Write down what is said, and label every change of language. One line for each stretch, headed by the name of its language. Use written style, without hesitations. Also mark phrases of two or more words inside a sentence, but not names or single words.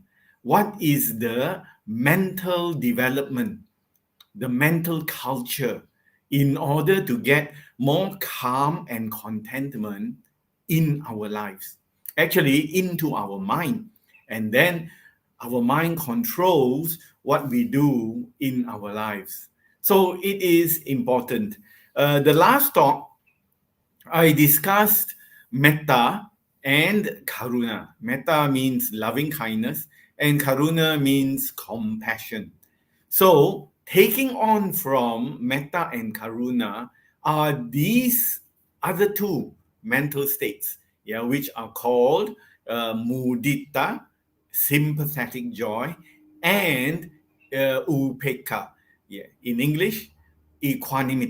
English: What is the mental development, the mental culture, in order to get more calm and contentment in our lives, actually into our mind. And then our mind controls what we do in our lives. So it is important. The last talk, I discussed metta and karuna. Metta means loving kindness, and karuna means compassion. So taking on from metta and karuna are these other two mental states, which are called mudita, sympathetic joy, and upekkha, in English, equanimity.